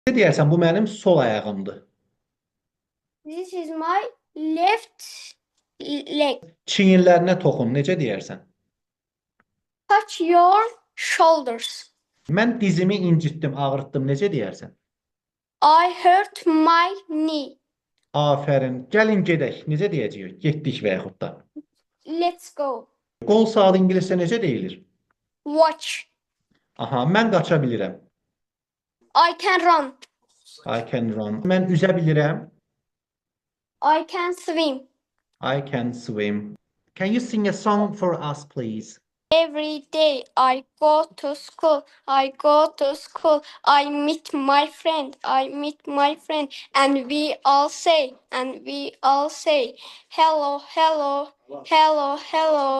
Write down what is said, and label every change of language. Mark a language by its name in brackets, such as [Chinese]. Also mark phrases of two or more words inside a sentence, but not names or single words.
[Azerbaijani] Ne deyərsən, bu mənim sol ayağımdır. [English] This is my left leg. [Azerbaijani] Çiyinlərinə toxun, necə deyərsən? [English] Touch your shoulders. [Azerbaijani] Mən dizimi incitdim, ağrıtdım, necə deyərsən? [English] I hurt my knee. [Azerbaijani] Afərin. Gəlin gedək. Necə deyəcəyik? Getdik və yaxud da. [English] Let's go. [Azerbaijani] Qol saat ingiliscə necə deyilir? [English] Watch. [Azerbaijani] Aha, mən qaça bilirəm. [English] I can run. I can run. [Azerbaijani] Mən üzə bilirəm. [English] I can swim. I can swim. Can you sing a song for us, please? Every day I go to school. I go to school. I meet my friend. I meet my friend. And we all say, hello, hello, hello, hello.